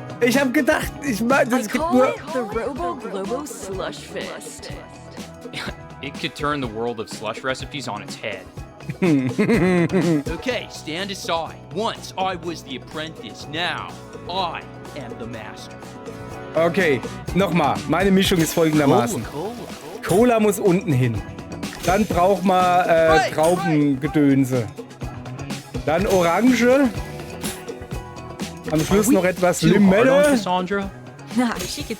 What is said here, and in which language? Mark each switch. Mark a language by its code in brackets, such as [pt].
[de] Ich habe gedacht, es gibt nur... [en] the Robo Globo Slush Fist. It could turn the world of slush recipes on its head. Okay, stand aside. Once I was the apprentice, now I am the master. [de] Okay, nochmal. Meine Mischung ist folgendermaßen. Cola muss unten hin. Dann braucht man Traubengedönse. Dann Orange. Am Schluss noch etwas [en] Too hard on [de] Limette. [en] Cassandra? Nah, she could